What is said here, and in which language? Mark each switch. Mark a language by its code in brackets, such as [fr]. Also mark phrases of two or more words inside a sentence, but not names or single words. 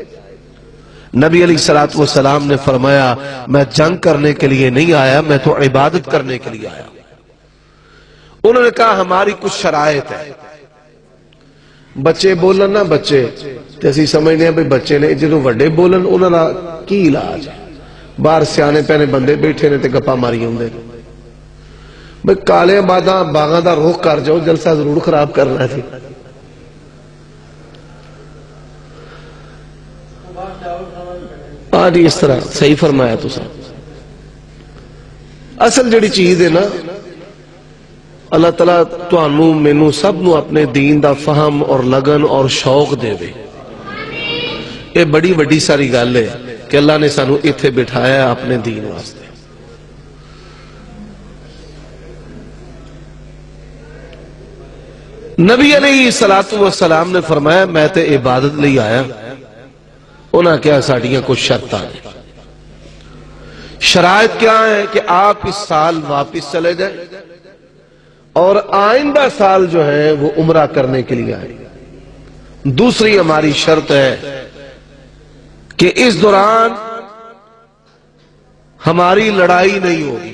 [ur] نبی علیہ السلام نے فرمایا میں جنگ کرنے کے لیے نہیں آیا، میں تو عبادت کرنے کے لیے آیا۔ انہوں نے کہا ہماری کچھ شرائط ہے۔ [pa] بچے بولن نہ بچے تے اسی سمجھنے ہیں بھئی بچے نے جدوں وڈے بولن انہاں دا کی علاج ہے؟ باہر سیانے پینے بندے بیٹھے نے تے گپا ماری ہوندے بھئی کالے باغاں دا رخ کر جاؤ، جلسہ ضرور خراب کرنا ہے۔ [ur] آج اس طرح صحیح فرمایا تو صاحب۔ [pa] اصل جڑی چیز ہے نا، اللہ تعالیٰ تانوں مینوں سب نو اپنے دین دا فہم اور لگن اور شوق دے دے۔ یہ بڑی بڑی ساری گل ہے کہ اللہ نے سانو ایتھے بٹھایا اپنے دین واسطے۔ نبی علیہ السلام نے فرمایا میں تے عبادت لئی آیا۔ انہاں کیا ساڑیاں کچھ شرطاں ہیں۔ [ur] شرائط کیا ہے کہ آپ اس سال واپس چلے جائیں اور آئندہ سال جو ہے وہ عمرہ کرنے کے لیے آئیں۔ دوسری ہماری شرط ہے کہ اس دوران ہماری لڑائی نہیں ہوگی۔